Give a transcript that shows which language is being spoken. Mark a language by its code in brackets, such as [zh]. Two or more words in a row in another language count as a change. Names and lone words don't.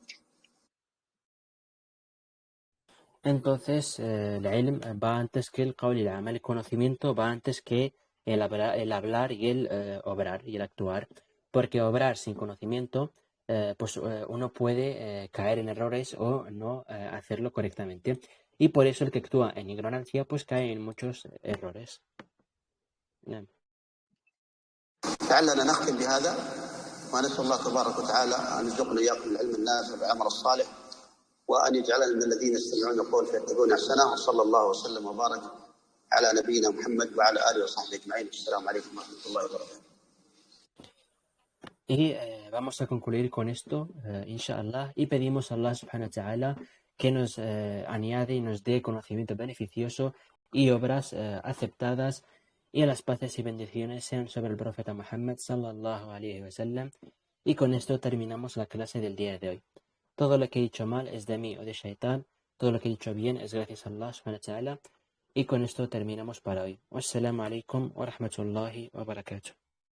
[es] Entonces, el ilm va antes que el qawl y el amal, el conocimiento va antes que el hablar y el obrar y el actuar, porque obrar sin conocimiento, pues uno puede caer en errores o no hacerlo correctamente. Y por eso el que actúa en ignorancia, pues cae en muchos errores. [ar] نعم. لعلنا نختم بهذا ونسأل الله تبارك وتعالى أن يرزقنا إياكم العلم النافع والعمل الصالح، وأن يجعلنا من الذين يستمعون القول فيتبعون أحسنه، وصلى الله وسلم وبارك على نبينا محمد وعلى آله وصحبه أجمعين. السلام عليكم ورحمة الله وبركاته. [es] Y vamos a concluir con esto, inshallah, y pedimos a Allah [ar] سبحانه وتعالى [es] que nos añade y nos dé conocimiento beneficioso y obras aceptadas, y a las paces y bendiciones sean sobre el profeta Muhammad [ar] صلى الله عليه وسلم. [es] Y con esto terminamos la clase del día de hoy. Todo lo que he dicho mal es de mí o de Shaitán, todo lo que he dicho bien es gracias a Allah [ar] سبحانه وتعالى, [es] y con esto terminamos para hoy. [ar] والسلام عليكم ورحمة الله وبركاته.